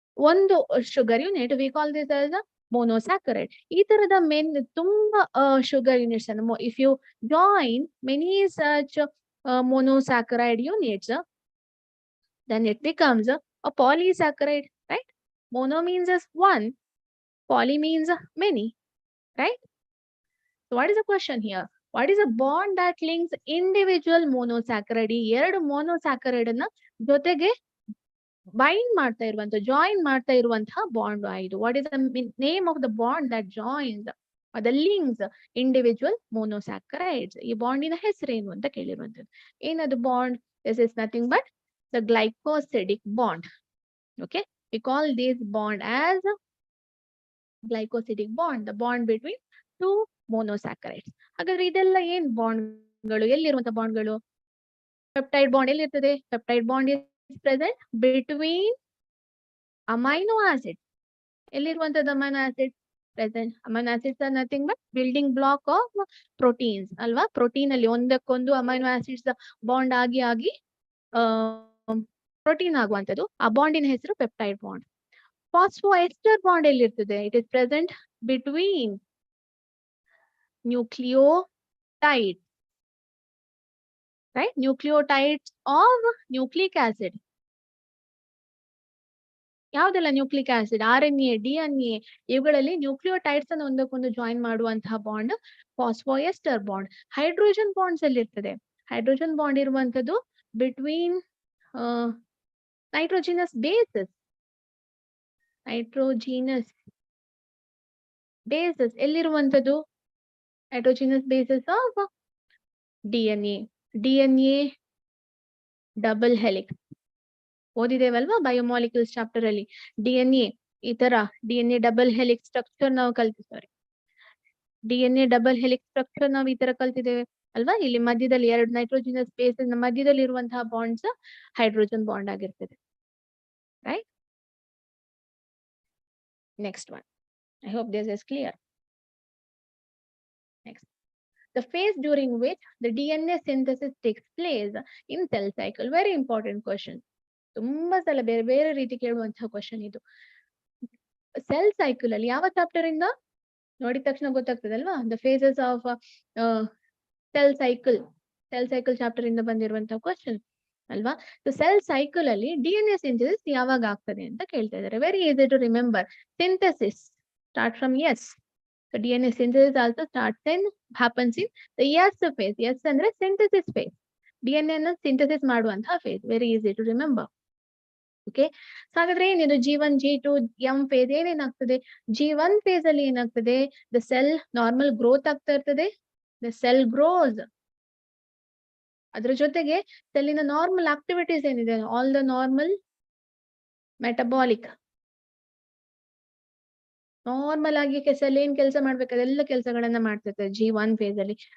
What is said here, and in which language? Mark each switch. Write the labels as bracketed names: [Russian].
[English] ಒಂದು sugar unit we call this as a monosaccharide. [Kannada] ಈ ತರದ ತುಂಬಾ ಶುಗರ್ ಯೂನಿಟ್ಸ್ ಅನ್ನು [English] If you join many such monosaccharide units, then it becomes a polysaccharide, right? Mono means as one, poly means many, right? So what is the question here? What is a bond that links individual monosaccharide? [Kannada] ಎರಡು monosaccharide ಅನ್ನ ಜೊತೆಗೆ bind ಮಾಡ್ತಾ ಇರುವಂತ join ಮಾಡ್ತಾ ಇರುವಂತಹ bond ಇದು. [English] What is the name of the bond that joins the links individual monosaccharides? [Kannada] ಈ ಬಾಂಡಿನ ಹೆಸರೇನು ಅಂತ ಕೇಳಿರುವಂತದ್ದು. ಏನದು bond? [English] This is nothing but the glycosidic bond. Okay, we call this bond as glycosidic bond, the bond between two monosaccharides. [Kannada] ಹಾಗಾದ್ರೆ ಇದೆಲ್ಲ ಏನ್ ಬಾಂಡ್ಗಳು? ಎಲ್ಲಿರುವಂತ ಬಾಂಡ್ಗಳು? Peptide bond ಎಲ್ಲಿರ್ತದೆ? [English] Peptide bond is present between amino acids. [Kannada] ಎಲ್ಲಿರುವಂತದ್ದು [English] amino acids? Present. Amino acids are nothing but building block of proteins [Kannada] ಅಲ್ವಾ? Protein ಅಲ್ಲಿ ಒಂದಕ್ಕೊಂದು amino acids bond ಆಗಿ protein ಆಗುವಂತದ್ದು. ಆ ಬಾಂಡಿನ ಹೆಸರು peptide bond. ಫಾಸ್ಫೋಎಸ್ಟರ್ bond ಎಲ್ಲಿರ್ತದೆ? [English] It is present between nucleotide, right? Nucleotides of nucleic acid. [Kannada] ಯಾವ್ದೆಲ್ಲ nucleic acid? RNA, DNA, ಇವುಗಳಲ್ಲಿ nucleotides ಅನ್ನು ಒಂದಕ್ಕೊಂದು ಜಾಯಿನ್ ಮಾಡುವಂತಹ ಬಾಂಡ್ ಫಾಸ್ಫೋಎಸ್ಟರ್ ಬಾಂಡ್. ಹೈಡ್ರೋಜನ್ ಬಾಂಡ್ಸ್ ಅಲ್ಲಿ ಇರ್ತದೆ. ಹೈಡ್ರೋಜನ್ ಬಾಂಡ್ ಇರುವಂತದ್ದು [English] Between nitrogenous bases. [Kannada] Nitrogenous basis ಎಲ್ಲಿರುವಂತದ್ದು? ಹೈಡ್ರೋಜಿನಸ್ basis of DNA. DNA double helix ಓದಿದೇವಲ್ವಾ biomolecules chapter ಅಲ್ಲಿ. DNA ಈ ತರ DNA ಡಬಲ್ ಹೆಲಿಕ್ಸ್ ಸ್ಟ್ರಕ್ಚರ್ ನಾವು ಕಲ್ತಿದ್ದೇವೆ. DNA ಡಬಲ್ ಹೆಲಿಕ್ಸ್ ಸ್ಟ್ರಕ್ಚರ್ ನಾವು ಈ ತರ ಕಲ್ತಿದ್ದೇವೆ ಅಲ್ವಾ? ಇಲ್ಲಿ ಮಧ್ಯದಲ್ಲಿ ಎರಡು ನೈಟ್ರೋಜಿನಸ್ ಬೇಸ್ ಮಧ್ಯದಲ್ಲಿ ಇರುವಂತಹ ಬಾಂಡ್ಸ್ ಹೈಡ್ರೋಜನ್ ಬಾಂಡ್ ಆಗಿರ್ತದೆ. [English] Right, next one. I hope this is clear. Next, the phase during which the DNA synthesis takes place in cell cycle. Very important question. [Kannada] ತುಂಬಾ ಸಲ ಬೇರೆ ಬೇರೆ ರೀತಿ ಕೇಳುವಂತಹ ಕ್ವಶನ್ ಇದು. ಸೆಲ್ ಸೈಕಲ್ ಅಲ್ಲಿ ಯಾವ ಚಾಪ್ಟರ್ ಇಂದ ನೋಡಿದ ತಕ್ಷಣ ಗೊತ್ತಾಗ್ತದಲ್ವಾ? [English] the phases of cell cycle [Kannada] chapter ಇಂದ ಬಂದಿರುವಂತಹ ಕ್ವಶನ್ ಅಲ್ವಾ? ಸೊ ಸೆಲ್ ಸೈಕಲ್ ಅಲ್ಲಿ DNA ಸಿಂಥೆಸಿಸ್ ಯಾವಾಗ ಆಗ್ತದೆ ಅಂತ ಕೇಳ್ತಾ ಇದ್ದಾರೆ. [English] Very easy to remember. Synthesis start from S. So DNA synthesis also happens in the S phase. [Kannada] S ಅಂದ್ರೆ synthesis phase. DNA ಅನ್ನು ಸಿಂಥೆಸಿಸ್ ಮಾಡುವಂತಹ face. [English] Very easy to remember. [Kannada] Okay, so ಹಾಗಾದ್ರೆ ಏನಿದು G1, G2, M face ಏನೇನಾಗ್ತದೆ? G1 face ಅಲ್ಲಿ ಏನಾಗ್ತದೆ? The cell normal growth ಆಗ್ತಾ ಇರ್ತದೆ. [English] The cell grows. [Kannada] ಅದ್ರ ಜೊತೆಗೆ ಸೆಲ್ಲಿನ ನಾರ್ಮಲ್ ಆಕ್ಟಿವಿಟೀಸ್ ಏನಿದೆ, [English] all the normal metabolic, [Kannada] normal ಆಗಿ ಸೆಲ್ ಏನ್ ಕೆಲಸ ಮಾಡ್ಬೇಕು ಅದೆಲ್ಲ ಕೆಲಸಗಳನ್ನ ಮಾಡ್ತಿರ್ತದೆ G1 ಫೇಸ್ ಅಲ್ಲಿ.